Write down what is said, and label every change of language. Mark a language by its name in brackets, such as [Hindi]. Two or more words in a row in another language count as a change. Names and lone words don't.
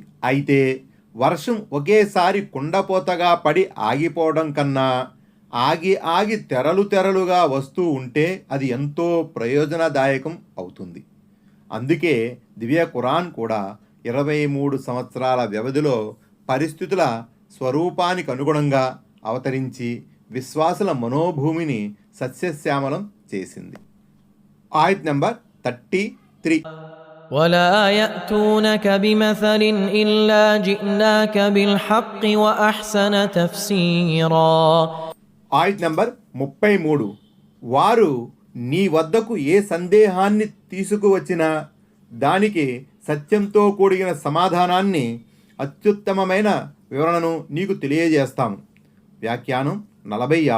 [Telugu] అయితే వర్షం ఒకేసారి కుండపోతగా పడి ఆగిపోవడం కన్నా ఆగి ఆగి తెరలు తెరలుగా వస్తూ ఉంటే అది ఎంతో ప్రయోజనదాయకం అవుతుంది. అందుకే దివ్య ఖురాన్ కూడా 23 సంవత్సరాల వ్యవధిలో పరిస్థితుల స్వరూపానికి అనుగుణంగా అవతరించి విశ్వాసుల మనోభూమిని సస్యశ్యామలం చేసింది. ఆయత్ నంబర్ 33. [Arabic] ولا يأتونك بمثل إلا جئناك بالحق وأحسن تفسيرا. [Telugu] ఆయత్ నంబర్ 33. వారు నీ వద్దకు ఏ సందేహాన్ని తీసుకువచ్చినా దానికి సత్యంతో కూడిన సమాధానాన్ని, అత్యుత్తమమైన వివరణను నీకు తెలియజేస్తాము. వ్యాఖ్యానం 46.